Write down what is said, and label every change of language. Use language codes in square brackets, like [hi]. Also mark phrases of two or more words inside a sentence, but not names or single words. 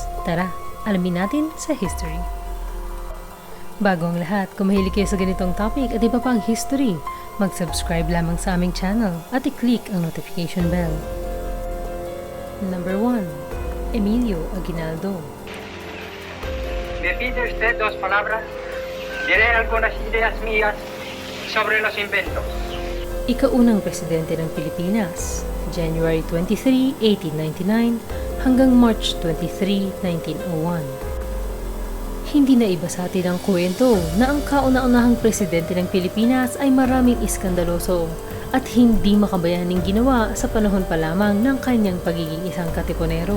[tl] Tara, alamin natin sa history. Bago ang lahat, kung mahilig kayo sa ganitong topic at iba pang history, mag-subscribe lamang sa aming channel at i-click ang notification bell. Number 1. Emilio Aguinaldo. [es] ¿Me pide usted 2 palabras? Diré algunas ideas mías sobre los inventos. [tl] Ikaunang presidente ng Pilipinas, January 23, 1899 hanggang March 23, 1901. Hindi na iba sa atin ang kwento na ang kauna-unahang presidente ng Pilipinas ay maraming iskandaloso at hindi makabayaning ginawa sa panahon pa lamang ng kanyang pagiging isang katipunero.